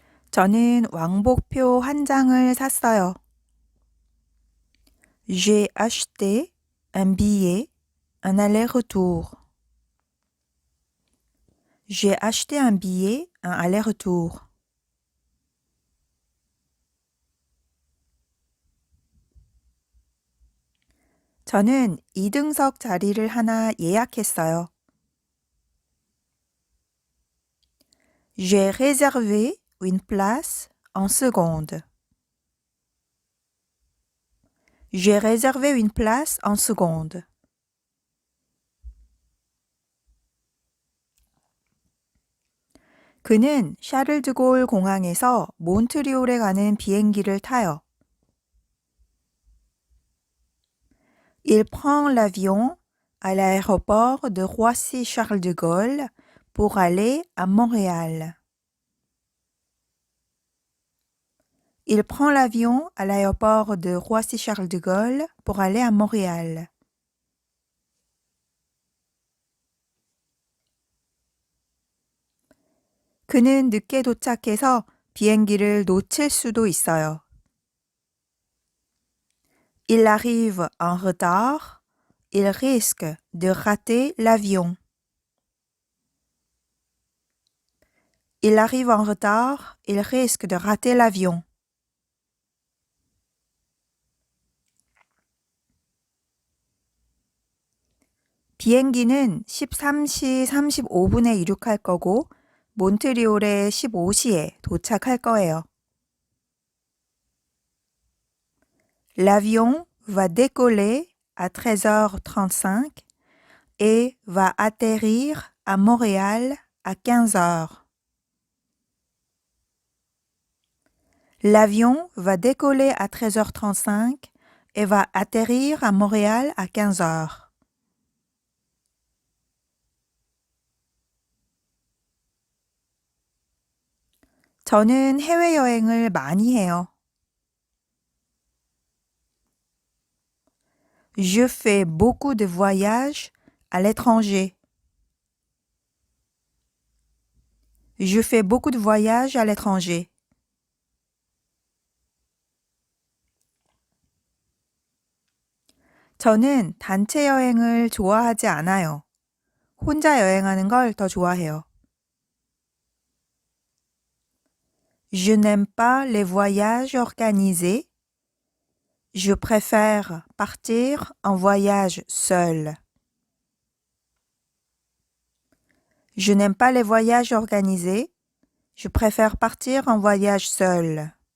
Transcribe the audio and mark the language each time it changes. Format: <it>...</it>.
<ko>저는 왕복표 한 장을 샀어요.</ko> <fr>J'ai acheté un billet, un aller-retour. J'ai acheté un billet, un aller-retour.</fr> <ko>저는 2등석 자리를 하나 예약했어요.</ko> <fr>J'ai réservé une place en seconde. J'ai réservé une place en seconde.</fr> <ko>그는 샤를드골 공항에서 몬트리올에 가는 비행기를 타요.</ko> <fr>Il prend l'avion à l'aéroport de Roissy-Charles de Gaulle pour aller à Montréal. Il prend l'avion à l'aéroport de Roissy-Charles de Gaulle pour aller à Montréal.</fr> <ko>그는 늦게 도착해서 비행기를 놓칠 수도 있어요.</ko> <fr>Il arrive en retard. Il risque de rater l'avion. Il arrive en retard. Il risque de rater l'avion.</fr> <ko>비행기는 13시 35분에 이륙할 거고 몬트리올에 15시에 도착할 거예요.</ko> <fr>L'avion va décoller à 13h35 et va atterrir à Montréal à 15h. L'avion va décoller à 13h35 et va atterrir à Montréal à 15h.</fr> <ko>저는 해외여행을 많이 해요.</ko> <fr>Je fais beaucoup de voyages à l'étranger. Je fais beaucoup de voyages à l'étranger.</fr> <ko>저는 단체 여행을 좋아하지 않아요. 혼자 여행하는 걸 더 좋아해요.</ko> <fr>Je n'aime pas les voyages organisés. Je préfère partir en voyage seul. Je n'aime pas les voyages organisés. Je préfère partir en voyage seul.</fr>